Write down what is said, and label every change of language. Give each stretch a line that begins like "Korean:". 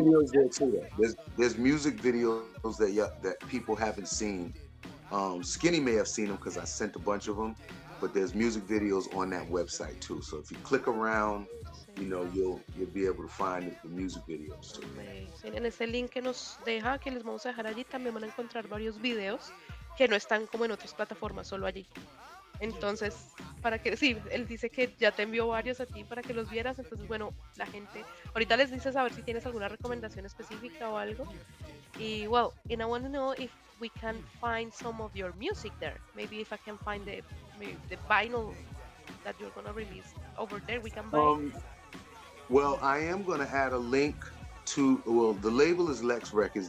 English: videos there too. There's music videos that people haven't seen. Skinny may have seen them because I sent a bunch of them, but there's music videos on that website too. So if you click around, you'll be able to find the music videos too.
Spanish: En ese link que nos deja, que les vamos a dejar allí, también van a encontrar varios videos que no están como en otras plataformas, solo allí. Entonces, para que, sí, él dice que ya te envió varios a ti para que los vieras. Entonces, bueno, la gente, ahorita les dices a ver si tienes alguna recomendación específica o algo.
English: Y, well, and I want to know if we can find some of your music there. Maybe if I can find the vinyl that you're gonna release over there, we can buy it. Well, I am going to add a link to, the label is Lex Records.